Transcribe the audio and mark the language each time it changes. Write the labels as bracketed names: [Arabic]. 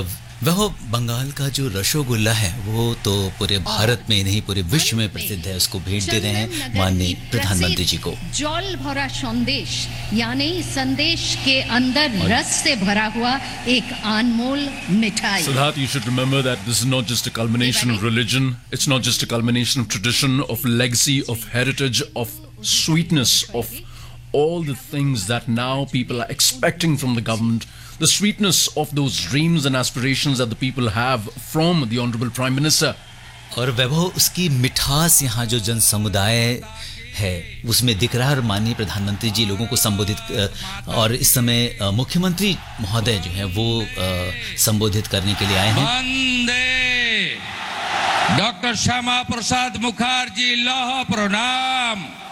[Hindi] और वह बंगाल का जो रसगुल्ला है वो तो पूरे भारत में नहीं पूरे विश्व में प्रसिद्ध है, उसको भेंट दे रहे हैं माननीय प्रधानमंत्री जी को. जल भरा संदेश यानी संदेश के अंदर रस से भरा हुआ एक अनमोल मिठाई. [English] Siddharth, you should remember that this is not just a culmination of religion, it's not just a culmination of tradition, of legacy, of heritage, of sweetness, of all the things that now people are expecting from the government. The sweetness of those dreams and aspirations that the people have from the Honorable Prime Minister. [Hindi] और वैभव उसकी मिठास यहाँ जो जन समुदाय है उसमें दिख रहा है. और माननीय प्रधानमंत्री जी लोगों को संबोधित, और इस समय मुख्यमंत्री महोदय जो है वो संबोधित करने के लिए आए हैं. वंदे डॉक्टर श्यामा प्रसाद मुखर्जी, लौह प्रणाम.